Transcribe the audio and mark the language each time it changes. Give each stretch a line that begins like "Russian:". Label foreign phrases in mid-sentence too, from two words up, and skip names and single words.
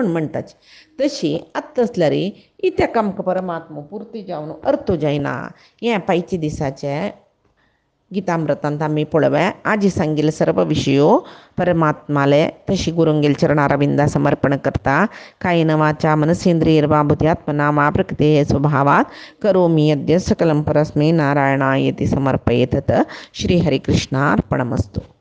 Konkani: म्हणटाचे तशी आतां तसल्यार इत्याक आमकां परमात्मा पुर्ती जावन अर्थ जायना हें पायचे दिसाचे गीतामृतांत आमी पळोवया आजी सांगिल्ले सर्व विशयो परमात्माले तशी गुरुंगेल चरणारविंदा समर्पण करता
Sanskrit: कायेन वाचा मनसेंद्रियर्वा बुद्ध्यात्मना मा प्रकृते स्वभावात् करोमि यद्यत् सकलं परस्मै नारायणायेति समर्पयेत् श्रीहरिकृष्णार्पणमस्तु।